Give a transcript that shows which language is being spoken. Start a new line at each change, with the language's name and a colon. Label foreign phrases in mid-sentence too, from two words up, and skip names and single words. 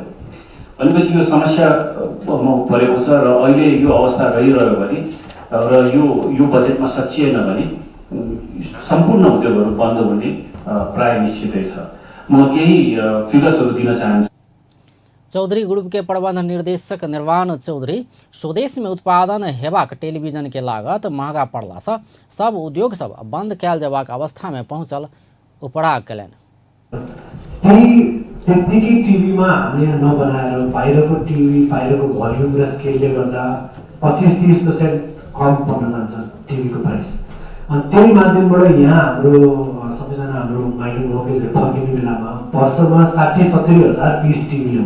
Nepali: भनेपछि यो समस्या परेको छ र अहिले यो अवस्था रहिरह्यो भने र यो बजेटमा सचिएन भने सम्पूर्ण उद्योगहरू बन्द हुने प्राय निश्चितै छ। म केही फिगर्सहरू दिन चाहन्छु।
Maithili: चौधरी ग्रुप के प्रबंध निर्देशक निर्वाण चौधरी स्वदेश में उत्पादन हेबाक टेलीविजन के लागत महंगा पड़ला से सब उद्योग सब बंद कैल जबाक अवस्था में पहुंचल उपराग कयलनि।
Nepali: त्यतिकै टिभीमा हामीले नबनाएर बाहिरको टिभी बाहिरको भोल्युम र स्केलले गर्दा 25-30% कम पर्न जान्छ टिभीको प्राइस। अनि त्यही माध्यमबाट यहाँ हाम्रो सबैजना हाम्रो
English: mining workers
Nepali: फर्किने बेलामा वर्षमा 60-70 हजार पिस टिभी ल्याउँछ।